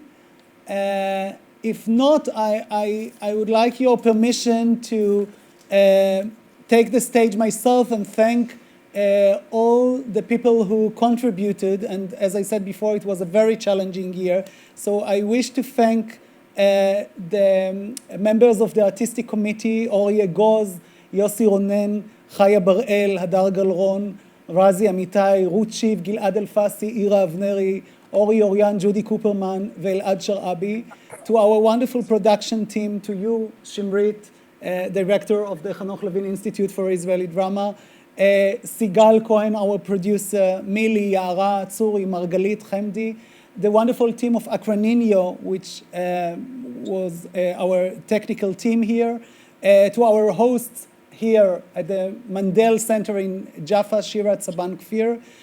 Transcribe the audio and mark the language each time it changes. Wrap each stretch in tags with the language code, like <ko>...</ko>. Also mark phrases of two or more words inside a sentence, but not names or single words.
<en>If not, I would like your permission to take the stage myself and thank all the people who contributed. And as I said before, it was a very challenging year. So I wish to thank the members of the Artistic Committee, Ori Egoz, Yossi Ronen, Chaya Baral, Hadar Galron, Razi Amitai, Ruth Shiv, Gilad Elfasi, Ira Avneri, Ori Orian, Judy Cooperman, Ve'elad Sharabi. To our wonderful production team, to you, Shimrit, director of the Hanoch Levin Institute for Israeli Drama, Sigal Cohen, our producer, Mili, Yara, Tsuri, Margalit, Chemdi, the wonderful team of Acroninio, which was our technical team here, to our hosts here at the Mandel Center in Jaffa, Shira Tzaban Kfir,</en>